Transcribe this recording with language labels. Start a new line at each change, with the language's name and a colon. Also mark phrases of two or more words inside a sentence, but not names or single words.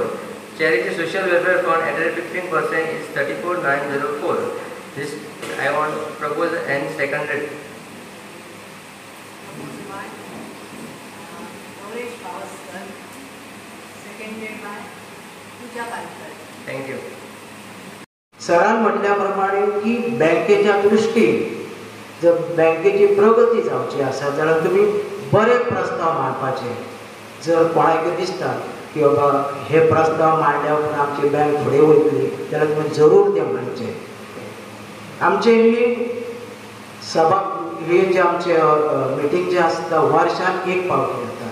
English: Charity social welfare fund at a rate 15% is 34,904. This I want to propose and seconded. Thank you.
Marathi: सरांनी म्हटल्याप्रमाणे की बँकेच्या दृष्टीने
Konkani: जर बँकेची प्रगती जावची आसा जाल्यार तुमी बरे प्रस्ताव मांडपाचे. जर कोणाक दिसता की बाबा हे प्रस्ताव मांडल्या उपरांत आमची बँक फुडें वयतली जाल्यार तुमी जरूर ते मांडचे. आमचे ही सभा हे जे आमचे मिटींग जे आसता वर्साक एक फावटी जाता.